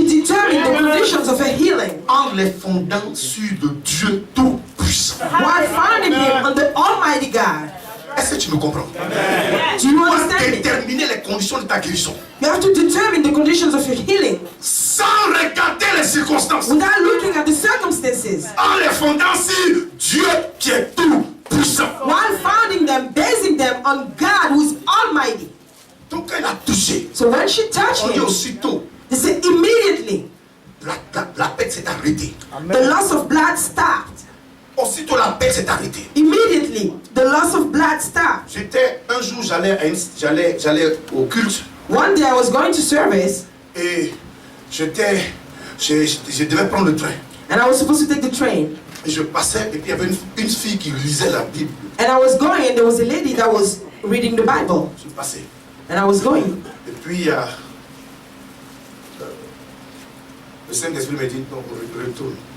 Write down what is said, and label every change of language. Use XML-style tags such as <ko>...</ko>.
<en>she determined the conditions of her healing</en> <fr>En les fondant sur le Dieu tout-puissant.</fr> <en>while founding him on the Almighty God.</en> <fr>Est-ce que tu me comprends?</fr> <en>Do you</en> <fr>Tu dois</fr> <en>understand me?</en> <fr>déterminer les conditions de ta guérison.</fr> <en>You have to determine the conditions of your healing</en> <fr>Sans regarder les circonstances.</fr> <en>without looking at the circumstances.</en> <fr>En les fondant sur Dieu qui est tout-puissant.</fr> <en>While founding them, basing them on God who is Almighty.</en> <fr>Donc elle a touché.</fr> <en>So when she touched</en> <fr>On dit</fr> <en>him,</en> <fr>aussitôt,</fr> <en>they said immediately</en> <fr>la paix s'est arrêtée.</fr> <en>the loss of blood stopped.</en> <fr>Aussitôt la paix s'est arrêtée.</fr> <en>Immediately the loss of blood stopped.</en> <fr>J'étais un jour, j'allais au culte</fr> <en>One day I was going to service</en> <fr>et je devais prendre le train.</fr> <en>and I was supposed to take the train.</en> <fr>Et je passais et puis il y avait une fille qui lisait la Bible.</fr> <en>And I was going and there was a lady that was reading the Bible.</en> <fr>Je passais.</fr> <en>And I was going.</en> <fr>Et puis le Saint-Esprit me dit non, retourne.</fr>